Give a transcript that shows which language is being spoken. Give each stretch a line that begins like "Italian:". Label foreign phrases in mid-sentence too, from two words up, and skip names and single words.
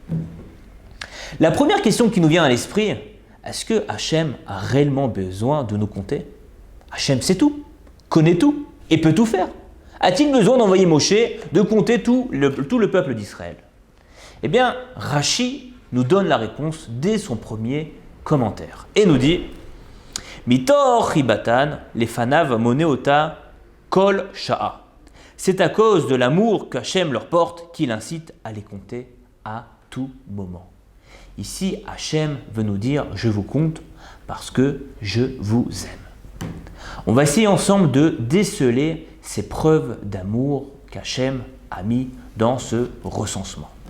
French: La première question qui nous vient à l'esprit, est-ce que Hachem a réellement besoin de nous compter? Hachem sait tout, connaît tout et peut tout faire. A-t-il besoin d'envoyer Moshe de compter tout le peuple d'Israël? Eh bien, Rashi nous donne la réponse dès son premier commentaire et nous dit
Hebrew: מתוך חיבתן לפניו מונה אותם כל שעה.
French: C'est à cause de l'amour qu'Hachem leur porte qu'il incite à les compter à tout moment. Ici, Hachem veut nous dire je vous compte parce que je vous aime. On va essayer ensemble de déceler ces preuves d'amour qu'Hachem a mis dans ce recensement.